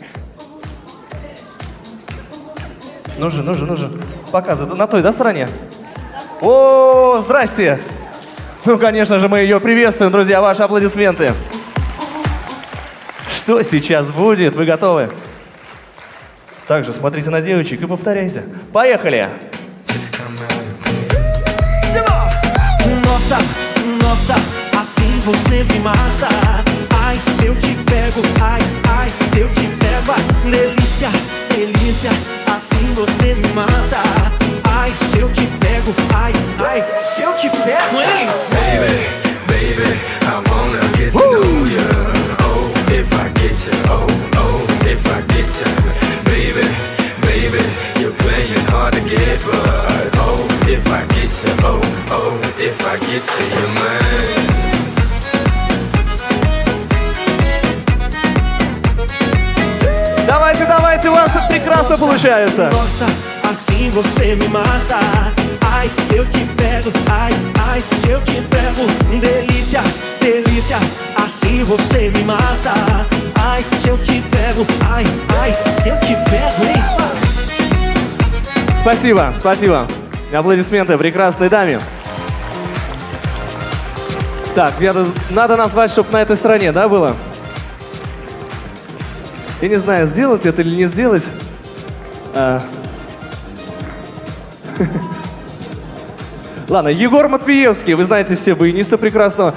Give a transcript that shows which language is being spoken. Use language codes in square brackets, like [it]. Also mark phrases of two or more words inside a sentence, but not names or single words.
[ru] Ну же. Показывай. На той, да, стороне? О, здрасте. Ну, конечно же, мы ее приветствуем, друзья. Ваши аплодисменты. Что сейчас будет? Вы готовы? Также смотрите на девочек и повторяйте. Поехали! [pt] Nossa, nossa, assim você me mata. Ai, se eu te pego, ai, se eu te pego, ai, delícia, delícia, assim você me mata. Ai, se eu te pego, ai, se eu te pego, hein? [en] Baby, I wanna get to know you. Oh, if I get you, oh, if I get you. Baby, you're playing hard to get, but oh, if I get you, oh, if I get you, you're mine. [ru] Давайте, у вас прекрасно получается. [pt] Nossa, assim você me mata. Ai, se eu te pego, ai, se eu te pego, delícia, delícia, assim você me mata. Ai, se eu te pego, ai, se eu te pego, hein? [ru] Спасибо. Аплодисменты прекрасной даме. Так, надо назвать, чтобы на этой стороне, да, было? Я не знаю, сделать это или не сделать. Ладно, Егор Матвеевский, вы знаете все баяниста прекрасного.